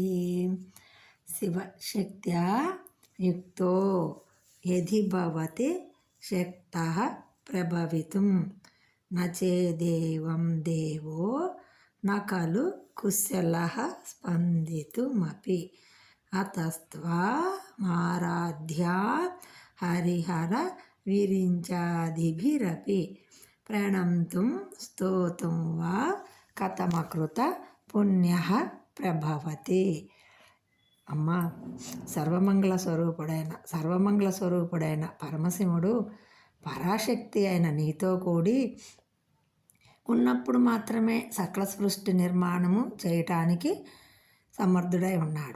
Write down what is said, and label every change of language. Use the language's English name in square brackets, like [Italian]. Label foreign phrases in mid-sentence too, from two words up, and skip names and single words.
[Sanskrit] शिवशक्त्या युक्तो यदि भवति शक्तः प्रभवितुं न चेदेवं देवो न खलु कुशलः स्पन्दितुमपि अतस्त्वामाराध्या हरिहर विरिञ्चादिभिरपि प्रणन्तुं स्तोतुं वा कथमकृत पुण्यः ప్రభవతి. [Telugu] అమ్మ, సర్వమంగళ స్వరూపుడైన పరమశివుడు పరాశక్తి అయిన నీతో కూడి ఉన్నప్పుడు మాత్రమే సకల సృష్టి నిర్మాణము చేయటానికి సమర్థుడై ఉన్నాడు.